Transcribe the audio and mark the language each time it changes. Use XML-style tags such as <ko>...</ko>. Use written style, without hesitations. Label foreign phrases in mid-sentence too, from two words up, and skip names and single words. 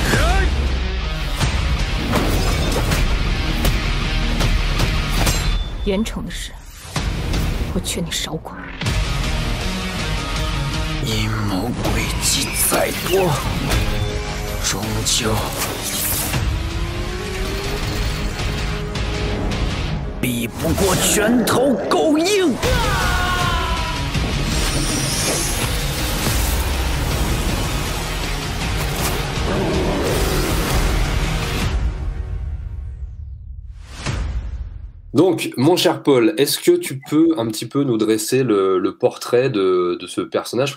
<zh>严惩的事，我劝你少管。阴谋诡计再多，终究 比不过拳头够硬。</zh> <fr>Donc, mon cher Paul, est-ce que tu peux un petit peu nous dresser le portrait de ce personnage?</fr>